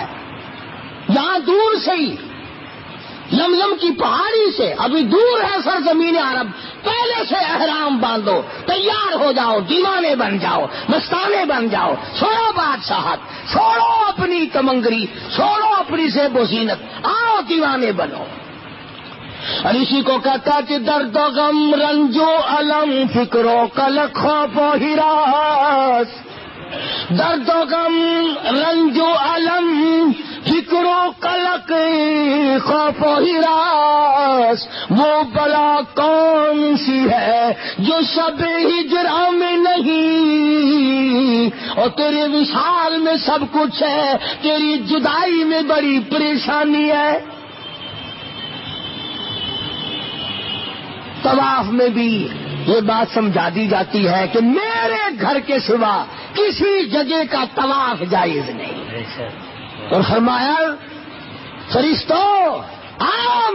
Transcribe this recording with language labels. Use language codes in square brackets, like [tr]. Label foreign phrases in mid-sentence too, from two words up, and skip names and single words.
[ur] یہاں دور سے ہی لملم کی پہاڑی سے، ابھی دور ہے سرزمین عرب، پہلے سے احرام باندھو، تیار ہو جاؤ، دیوانے بن جاؤ، مستانے بن جاؤ، چھوڑو بادشاہت، چھوڑو اپنی کمنگری، چھوڑو اپنی زیب و زینت، آؤ دیوانے بنو۔ اور اسی کو کہتا کہ درد و غم رنج و الم فکر و قلق خوف و ہراس، درد و غم رنج و الم فکر و قلق خوف و ہراس، وہ بلا کون سی ہے جو شب ہجرا میں نہیں، اور تیرے وصال میں سب کچھ ہے، تیری جدائی میں بڑی پریشانی ہے۔ طواف میں بھی یہ بات سمجھا دی جاتی ہے کہ میرے گھر کے سوا کسی جگہ کا طواف جائز نہیں، اور فرمایا فرشتوں آؤ